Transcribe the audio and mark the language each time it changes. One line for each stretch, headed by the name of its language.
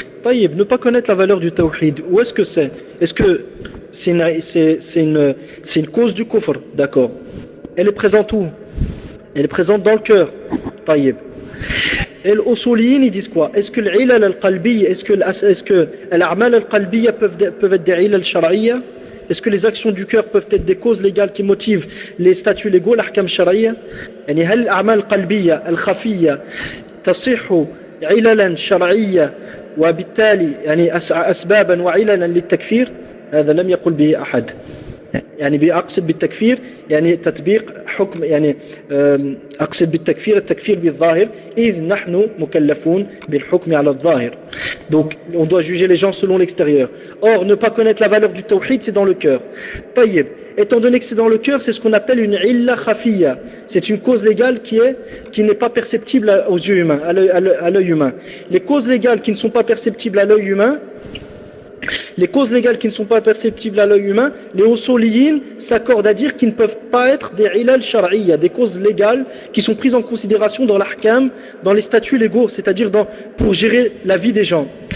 French: Taïb, ne pas connaître la valeur du tawhid, où est-ce que c'est? Est-ce que c'est une cause du kufr? D'accord. Elle est présente où? Elle est présente dans le cœur. Taïb. Et les usuliyin, ils disent quoi? Est-ce que l'ilal al-qalbiyya, est-ce que l'a'mal al-qalbiyya peuvent être des ilal shara'iyya? Est-ce que les actions du cœur peuvent être des causes légales qui motivent les statuts légaux, l'ahkam shara'iyya?
Arabic: Yani, hal l'a'mal al-qalbiyya al-khafiyya tasihu علالا شرعية وبالتالي يعني أسبابا وعلالا للتكفير هذا لم يقل به أحد يعني بأقصد بالتكفير يعني تطبيق حكم يعني أقصد بالتكفير التكفير بالظاهر إذ نحن مكلفون بالحكم على الظاهر
French: donc on doit juger les gens selon l'extérieur. Or ne pas connaître la valeur du tawhid c'est dans le cœur. طيب étant donné que c'est dans le cœur, c'est ce qu'on appelle une illa khafiya. C'est une cause légale qui n'est pas perceptible aux yeux humains, à l'œil humain. Les causes légales qui ne sont pas perceptibles à l'œil humain, les usuliyins s'accordent à dire qu'ils ne peuvent pas être des ilal shar'iyya, des causes légales qui sont prises en considération dans l'ahkam, dans les statuts légaux, c'est-à-dire pour gérer la vie des gens.